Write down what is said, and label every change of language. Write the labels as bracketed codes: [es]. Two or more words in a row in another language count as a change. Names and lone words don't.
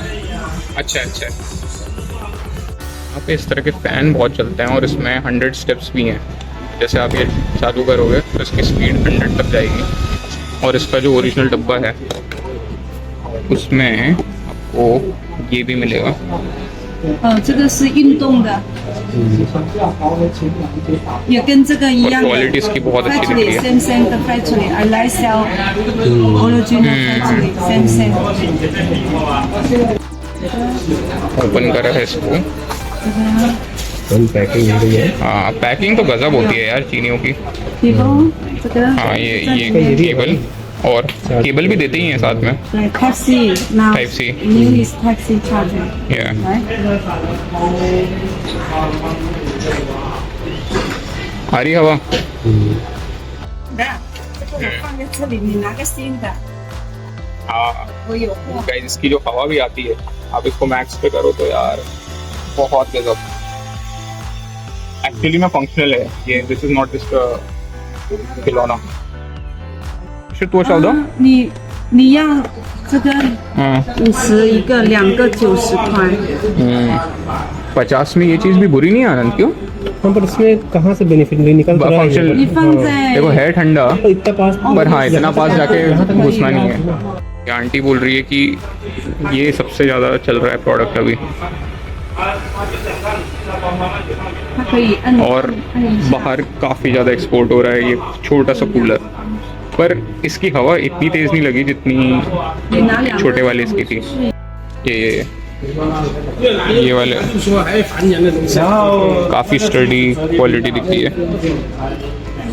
[hi] अच्छा अच्छा। यहाँ पे इस तरह के फ़ैन बहुत चलते हैं और इसमें 100 स्टेप्स भी हैं। जैसे आप ये चालू करोगे तो इसकी स्पीड 100 तक जाएगी और इसका जो ओरिजिनल डब्बा है उसमें आपको ये भी मिलेगा। [zh] 这个是运动的，也跟这个一样的。 [hi] क्वालिटी इसकी बहुत अच्छी दिख रही Factory है। [en] Samsung 的 Factory I like sell original Factory Samsung。 [hi] ओपन करा है इसको। फुल पैकिंग हो रही है। हाँ पैकिंग तो गजब होती है यार चीनियों की। [zh] 比方这个 [hi] हाँ ये केबल और केबल भी देते ही हैं साथ में। [en] 对 Type C now Type C. new is Type C charger Yeah. right [hi] आ रही हवा। [zh] 的这个我放在这里你拿个新的 [hi] हाँ [zh] 我有货 [hi] गाइस इसकी जो हवा भी आती है आप इसको मैक्स पे करो तो यार बहुत गजब। एक्चुअली में फंक्शनल है ये, [en] this is not just [hi] खिलौना। [zh] 是多少的？你要这个嗯 50一个2个90块 [hi] 50 में ये चीज भी बुरी नहीं है आनंद क्यों? हाँ पर इसमें कहाँ से बेनिफिट नहीं निकल तो रहा है फंक्शन [zh] 你放在 [hi] देखो है ठंडा तो इतना पास पर हाँ इतना पास जाके घुसना नहीं है। ये आंटी बोल रही है कि ये सबसे ज़्यादा चल रहा है प्रोडक्ट अभी [zh] 它可以摁 [hi] और बाहर काफ़ी ज़्यादा एक्सपोर्ट हो रहा है ये छोटा सा कूलर। पर इसकी हवा इतनी तेज़ नहीं लगी जितनी [zh] 你拿2 [hi] छोटे वाले इसकी थी। ये वाले काफ़ी स्टडी क्वालिटी दिख रही है।